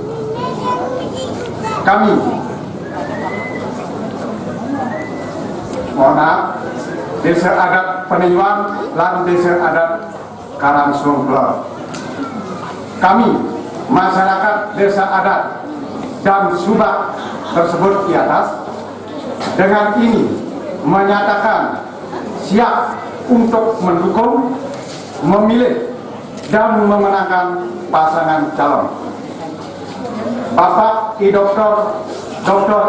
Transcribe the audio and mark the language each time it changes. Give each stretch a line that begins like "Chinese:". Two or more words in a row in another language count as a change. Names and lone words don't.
Indonesian: Kami, Desa Adat Peninjauan dan Desa Adat Karang Suung Kelot. Kami, masyarakat Desa Adat dan Subak tersebut di atas, dengan ini menyatakan siap untuk mendukung, memilih, dan memenangkan pasangan calon Bapak Dr.